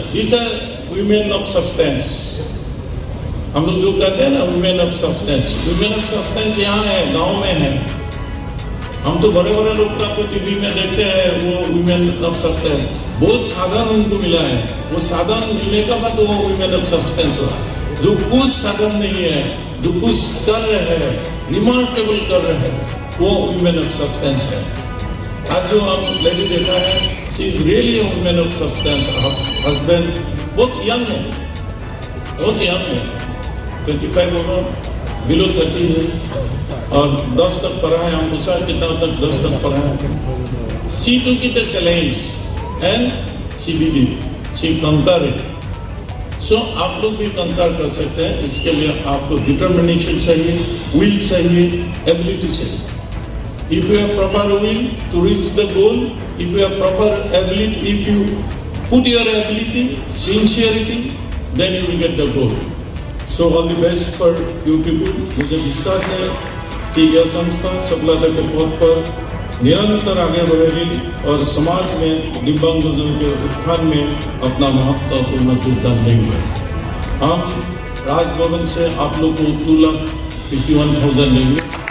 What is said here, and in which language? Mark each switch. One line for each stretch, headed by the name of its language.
English: These are women of substance.
Hindi: हम लोग जो कहते हैं ना
English: women of substance, women of substance
Hindi: यहाँ है, गांव में है। हम तो बड़े बड़े लोग का तो टीवी में देखते हैं, वो
English: women of substance।
Hindi: बहुत साधन उनको मिला है, वो साधन मिलने का बाद वो
English: women of substance
Hindi: हुआ। जो कुछ साधन नहीं है, जो कुछ कर रहे हैं, रिमार्केबल कर रहे हैं, वो
English: women of substance
Hindi: है। आज जो हम लेडी देखा है,
English: She is really a woman of substance.
Hindi: Husband बहुत यंग है, बहुत यंग है, 25 होगा, बिलो 30 है और 10 तक पढ़ा है। हम पूछा कितना तक, 10 तक पढ़ा है।
English: She took the challenge and she did it, she conquer it.
Hindi: सो आप लोग भी कंकर कर सकते हैं। इसके लिए आपको डिटर्मिनेशन चाहिए, विल चाहिए, एबिलिटी चाहिए।
English: If you have proper will to reach the goal, if you have proper ability, if you put your ability, sincerity, then you will get the goal. So all the best for you people.
Hindi: मुझे विश्वास है कि यह संस्था सफलता के पथ पर निरंतर आगे बढ़ेगी और समाज में दिव्यांगजनों के उत्थान में अपना महत्वपूर्ण योगदान देंगे। हम राजभवन से आप लोग को 2,51,000 लेंगे।